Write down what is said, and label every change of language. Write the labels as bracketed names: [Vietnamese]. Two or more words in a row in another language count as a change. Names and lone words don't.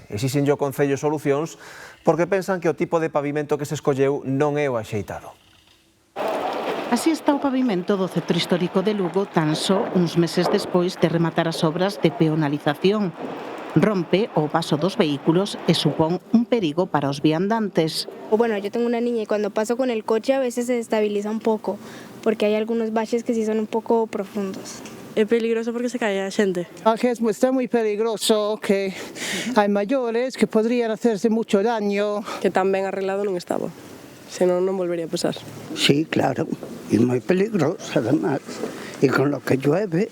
[Galician] Exixenlle ao Concello solucións porque pensan que o tipo de pavimento que se escolleu non é o axeitado. Así está o pavimento do centro histórico de Lugo tan só uns meses despois de rematar as obras de peonalización. Rompe o paso dos vehículos e supón un perigo para os viandantes. [Spanish] Bueno, yo tengo una niña y cuando paso con el coche a veces se desestabiliza un poco, porque hay algunos baches que sí son un poco profundos. [Galician] É peligroso porque se cae a xente. Está moi peligroso, que hai maiores que [Spanish] podrían hacerse mucho daño. [Galician] Que tan ben arreglado non estaba, senón non volvería a pasar. [Spanish] Sí, claro, [Galician] e moi peligroso además, e [Spanish] con lo que llueve.